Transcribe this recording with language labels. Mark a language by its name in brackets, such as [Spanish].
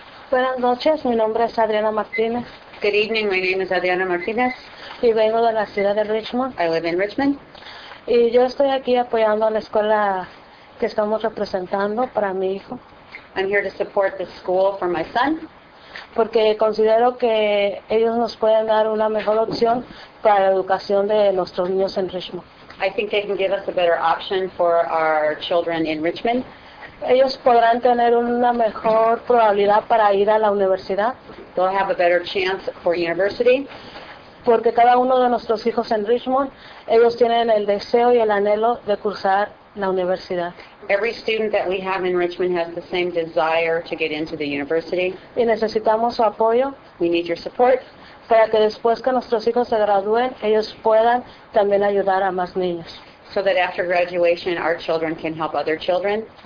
[Spanish] Buenas noches, mi nombre es Adriana Martínez. [English] Good evening, my name is Adriana Martinez. [Spanish] Y vengo de la ciudad de Richmond. [English] I live in Richmond. [Spanish] Y yo estoy aquí apoyando a la escuela que estamos representando para mi hijo. [English] I'm here to support the school for my son. [Spanish] Porque considero que ellos nos pueden dar una mejor opción para la educación de nuestros niños en Richmond. [English] I think they can give us a better option for our children in Richmond. [Spanish] Ellos podrán tener una mejor probabilidad para ir a la universidad. [English] They'll have a better chance for university. [Spanish] Porque cada uno de nuestros hijos en Richmond, ellos tienen el deseo y el anhelo de cursar la universidad. [English] Every student that we have in Richmond has the same desire to get into the university. [Spanish] Y necesitamos su apoyo. [English] We need your support. [Spanish] Para que después que nuestros hijos se gradúen, ellos puedan también ayudar a más niños. [English] So that after graduation, our children can help other children.